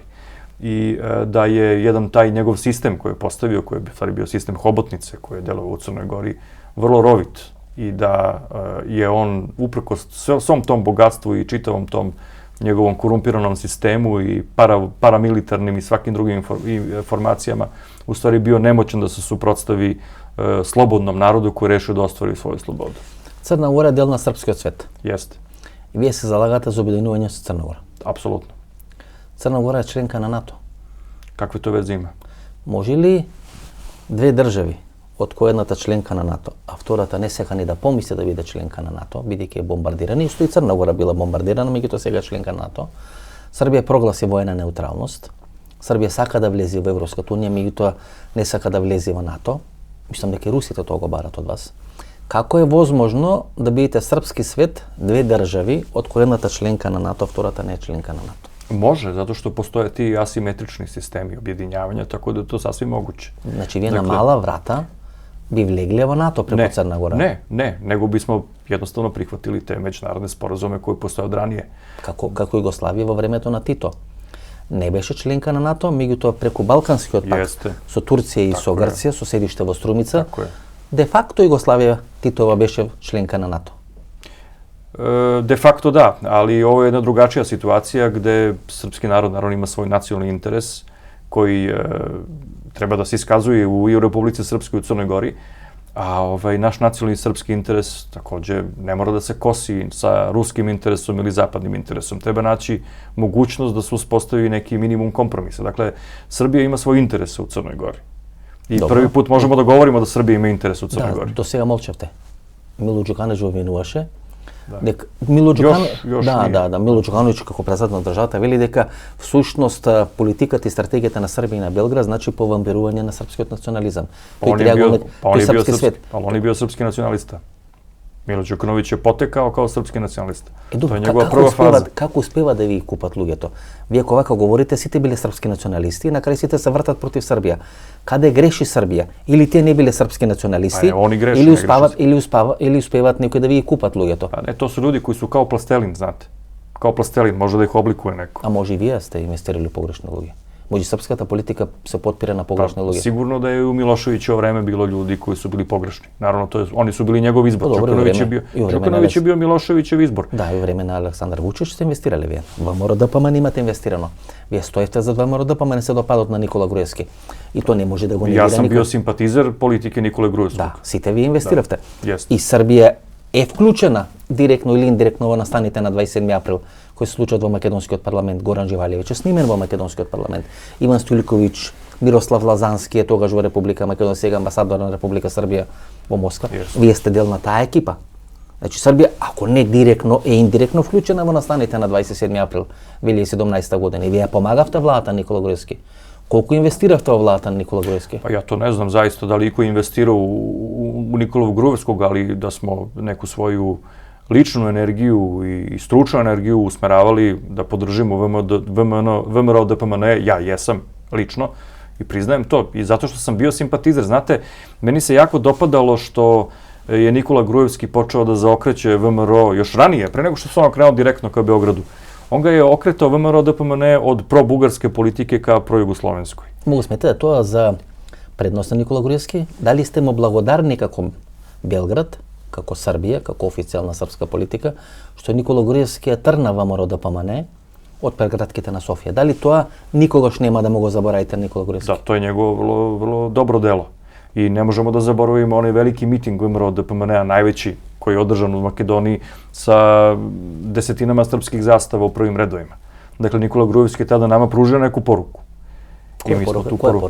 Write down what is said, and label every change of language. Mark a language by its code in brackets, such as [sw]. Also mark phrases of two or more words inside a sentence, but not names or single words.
[sr] I da je jedan taj njegov sistem koji je postavio, koji je bio sistem hobotnice koji je delovao u Crnoj Gori, vrlo rovit i da je on uprkos svom tom bogatstvu i čitavom tom njegovom korumpiranom sistemu i paramilitarnim i svakim drugim formacijama u stvari bio nemoćan da se suprotstavi slobodnom narodu koji rešio da ostvari svoju slobodu. [mk] Crna Gora je dел на српскиот свет. [sr] Jeste. [mk] И вие се залагате за обединување со Црна Гора. [sr] Apsolutno. [mk] Црна Гора е членка на НАТО. [sr] Kakve to veze ima? [mk] Може ли две држави, од која едната членка на НАТО, а втората не сека ни да помисли да биде членка на НАТО, бидејќи е бомбардирана, исто и Црна Гора била бомбардирана, меѓутоа сега членка на НАТО. Србија прогласи воена неутралност. Србија сака да влезе во Европската унија, меѓутоа не сака да влезе во НАТО. Мислам дека и русите тоа го барат од вас. Како е возможно да бидете српски свет, две држави, од која едната членка на НАТО, а втората не е членка на НАТО? [sr] Može, zato što postoje ti asimetrični sistemi objedinjavanja, tako da je to sasvim moguće. Znači, [mk] вие на мала врата би влегле во НАТО преку Црна Гора? [sr] Ne, nego bismo jednostavno prihvatili te međunarodne sporazume koji postoje od ranije. [mk] Како Југославија во времето на Тито. Не беше членка на НАТО, меѓутоа преку Балканскиот пакт со Турција и со Грција, со седиште во Струмица, де факто Југославија Титова беше членка на НАТО. [sr] De facto da, ali ovo je jedna drugačija situacija gde srpski narod naravno ima svoj nacionalni interes koji treba da se iskazuje i u Republici Srpskoj i u Crnoj Gori, a naš nacionalni srpski interes takođe ne mora da se kosi sa ruskim interesom ili zapadnim interesom. Treba naći mogućnost da se uspostavi neki minimum kompromisa. Dakle, Srbija ima svoj interes u Crnoj Gori. I prvi put možemo da govorimo da Srbija ima interes u Crnoj Gori. [mk] До сега молчавте. Мило Џукановиќ го обвинуваше. Да. Мило Џукановиќ, [sr] Још [mk] Мило Џукановиќ како председател на државата вели дека всушност политиката и стратегијата на Србија и на Белград значи повампирување на српскиот национализам. [sr] On je bio srpski nacionalista. Milo Đukanović je potekao kao srpski nacionalista. To je njegova prva faza. [mk] Како успева да ви купат луѓето? Вие кога говорите, сите биле српски националисти и на крај сите се вртат против Србија. Каде греши Србија? Или те не биле српски националисти, или успеваат некои да ви купат луѓето? Не, [sr] to su ljudi koji su kao plastelin, znate. Kao plastelin, može da ih oblikuje neko. [mk] А може и вие сте инвестирали погрешни луѓе? Може српската политика се потпира на погрешни луѓе? [sr] Sigurno da je u Miloševićevo vreme bilo ljudi koji su bili pogrešni. Naravno, oni su bili njegov izbor. Đukanović je bio Miloševićev izbor. [mk] Да, и време на Александар Вучич сте инвестирали вие. ВМРО ДПМН имате инвестирано. Вие стоите за ВМРО ДПМН се допадот на Никола Груевски. И то не може да го негира [sr] никој. Ја сам [mk] никој. [sr] био симпатизер политике Николе Груевскog. [mk] Да, сите вие инвестиравте. Да. И Србија е вклучена директно или индиректно во настаните на 27 април кои се случат во македонскиот парламент. Горан Живалевиќ е снимен во македонскиот парламент. Иван Стојликовиќ, Мирослав Лазански е тогаш во Република Македонија, сега амбасадор на Република Србија во Москва. Вие сте дел на таа екипа. Значи Србија, ако не директно, е индиректно вклучена во настаните на 27 април 2017 година. И вие помагавте владата Никола Груевски. Колку инвестиравте во владата на Никола Груевски? [sr] Pa ja to ne znam zaista da li iko investirao u Nikolu Gruevskog, ali da smo neku svoju ličnu energiju i stručnu energiju usmeravali da podržimo VMRO DPMN, ja jesam lično i priznajem to. I zato što sam bio simpatizer, znate, meni se jako dopadalo što je Nikola Gruevski počeo da zaokreće VMRO još ranije, pre nego što se on okrenuo direktno ka Beogradu. On ga je okretao VMRO DPMN od pro-bugarske politike ka pro-jugoslovenskoj. [mk] Могу сметате тоа за предност на Никола Груевски? Дали сте му благодарни како Белград, како Србија, како официјална српска политика, што Никола Груевски е трна ВМРО ДПМН од преградките на Софија? Дали тоа никогаш нема да му го заборавите Никола Груевски? [sr] Da, to je njegovo vrlo dobro delo. I ne možemo da zaboravimo onaj veliki miting VMRO DPMN-a, najveći, koji je održan u Makedoniji sa desetinama srpskih zastava u prvim redovima. Dakle, Nikola Gruevski je tada nama pružio neku poruku. Koja je poruka?